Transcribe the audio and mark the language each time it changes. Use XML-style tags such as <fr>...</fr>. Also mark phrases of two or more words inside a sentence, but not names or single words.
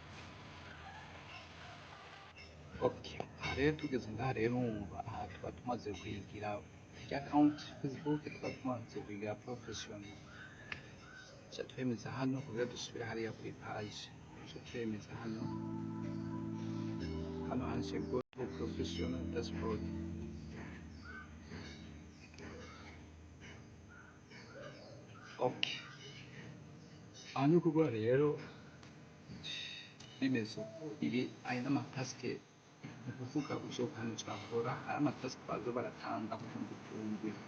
<rn>Okay, rero tugeze ngaha rero wumva aha tuba tumaze kuyigira account Facebook tuba tumaze kuyigira professional. Duca twemeza hano kugira dusubire hariya kuri page duca twemeza hano handitse</rn> <en>go to professional dashboard.</en> <rn>Okay, ni ukuvuga rero bimeze uko ibi aya n'amataske ni ukuvuga ushobora turakora ari amataske baza baratanga ku gicumbi</rn>